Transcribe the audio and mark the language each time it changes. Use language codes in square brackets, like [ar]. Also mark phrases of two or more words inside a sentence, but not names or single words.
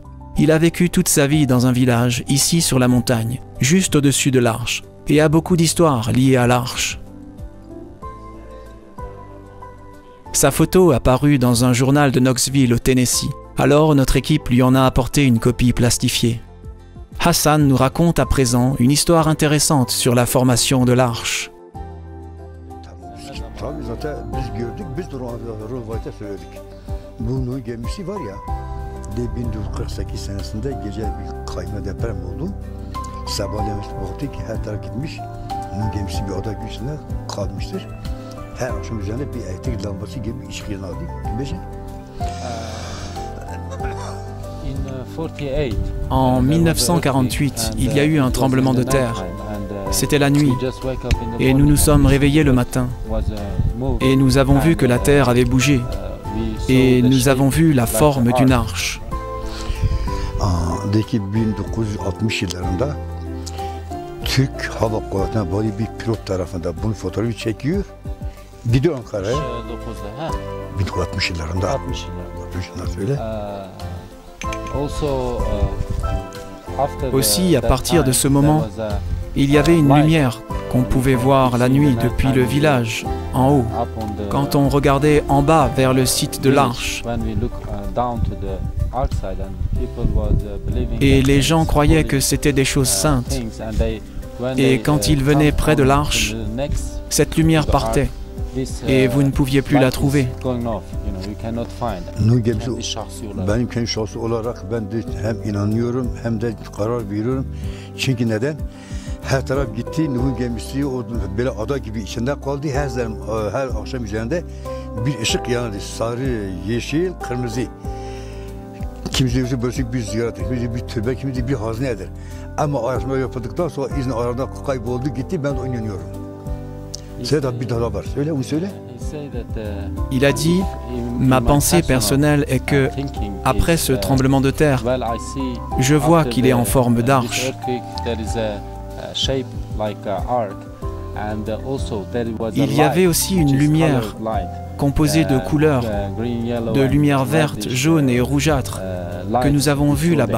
[fr] Il a vécu toute sa vie dans un village, ici sur la montagne, juste au-dessus de l'arche, et a beaucoup d'histoires liées à l'arche. Sa photo a paru dans un journal de Knoxville au Tennessee, alors notre équipe lui en a apporté une copie plastifiée. Hassan nous raconte à présent une histoire intéressante sur la formation de l'arche. [tr] Tabii zaten biz gördük, biz de Rovayt'a söyledik. Bu Nuh gemisi var ya, 1948 senesinde gece bir kayma deprem oldu. Sabahleyin baktık ki her taraf gitmiş, Nuh gemisi bir ada güçlüğüne kalmıştır. Her akşam üzerinde bir elektrik lambası gibi ışık yanardı. [fr] En 1948, il y a eu un tremblement de terre. C'était la nuit, et nous nous sommes réveillés le matin, et nous avons vu que la terre avait bougé, et nous avons vu la forme d'une arche. [tr] En 1960 yıllarında Türk Hava Kuvvetleri'ne böyle bir pilot tarafından bunun fotoğrafı çekiyor. Gidiyor Ankara'ya. 1960 yıllarında. 60 yıllarında söyle. [fr] Aussi, à partir de ce moment, il y avait une lumière qu'on pouvait voir la nuit depuis le village, en haut, quand on regardait en bas vers le site de l'arche. Et les gens croyaient que c'était des choses saintes. Et quand ils venaient près de l'arche, cette lumière partait. Et vous ne pouviez plus la trouver. [tr] Nuh gemisi benim kendi şahsi olarak ben de hem inanıyorum hem de karar veriyorum. Çünkü neden? Her taraf gitti, Nuh'un gemisi o böyle ada gibi içinde kaldı. Her akşam üzerinde bir ışık yanardı. Sarı, yeşil, kırmızı. Kimisi böyle bir ziyaret, kimisi bir türbe, kimisi bir hazine eder. Ama araştırma yapıldıktan sonra izin arada kayboldu gitti, ben de inanıyorum. Sedat bir daha var. Söyle, onu söyle. [fr] Il a dit, ma pensée personnelle est que, après ce tremblement de terre, je vois qu'il est en forme d'arche. Il y avait aussi une lumière composée de couleurs, de lumière verte, jaune et rougeâtre, que nous avons vue là-bas.